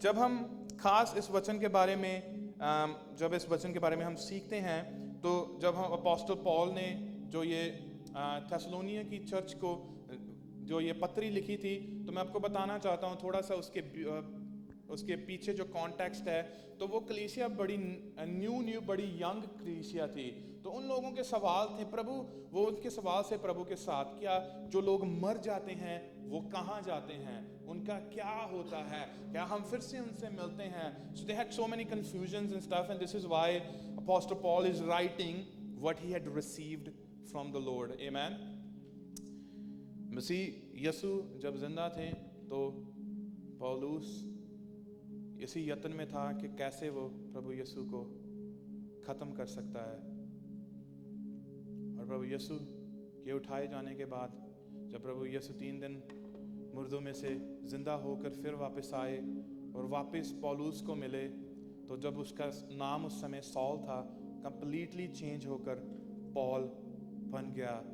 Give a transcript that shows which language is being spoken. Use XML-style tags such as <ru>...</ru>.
<hi>जब हम खास इस वचन के बारे में जब इस वचन के बारे में हम सीखते हैं, तो जब हम अपोस्टल पॉल ने जो ये थेसलोनिया की चर्च को जो ये पत्री लिखी थी, तो मैं आपको बताना चाहता हूँ थोड़ा सा उसके पीछे जो कॉन्टेक्स्ट है। तो वो कलीसिया बड़ी न्यू बड़ी यंग कलीसिया थी। तो उन लोगों के सवाल थे प्रभु, वो उनके सवाल से प्रभु के साथ, क्या जो लोग मर जाते हैं वो कहाँ जाते हैं, उनका क्या होता है, क्या हम फिर से उनसे मिलते हैं?</hi> <en>So they had so many confusions and stuff, and this is why Apostle Paul is writing what he had received from the Lord. Amen.</en> <hi>मसीह यीशु जब जिंदा थे तो पौलुस इसी यत्न में था कि कैसे वो प्रभु यीशु को ख़त्म कर सकता है। और प्रभु यीशु के उठाए जाने के बाद जब प्रभु यीशु 3 दिन मुर्दों में से ज़िंदा होकर फिर वापस आए और वापस पौलुस को मिले, तो जब उसका नाम उस समय सॉल था, कंप्लीटली चेंज होकर पॉल बन गया।</hi>